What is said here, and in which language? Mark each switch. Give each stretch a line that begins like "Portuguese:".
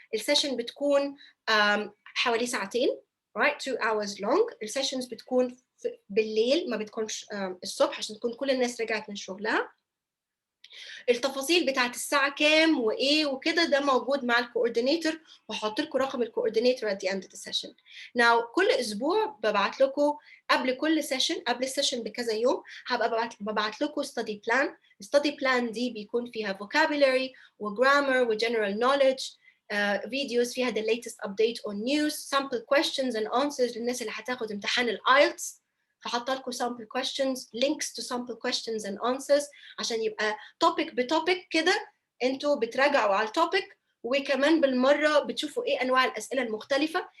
Arabic: السيشن بتكون حوالي ساعتين,
English: right? 2 hours long.
Arabic: السيشنز بتكون بالليل، ما بتكونش الصبح عشان تكون كل الناس رجعت من شغلها. التفاصيل بتاعت الساعة كام وإيه وكده ده موجود مع الكوردينيتور، وهحط لكم رقم الكوردينيتور
English: at the end of the session.
Arabic: Now كل أسبوع ببعت لكم قبل كل سيشن، قبل السيشن بكذا يوم هبقى ببعت لكم
English: study plan. study plan
Arabic: دي بيكون فيها
English: vocabulary وgrammar وgeneral knowledge، videos فيها the latest update on news, sample questions and answers
Arabic: للناس اللي هتاخد امتحان الآيلتس. هحط لكم
English: sample questions, links to sample questions and answers
Arabic: عشان يبقى topic بتوبيك كده انتوا بتراجعوا على التوبيك، وكمان بالمره بتشوفوا ايه انواع الاسئله المختلفه.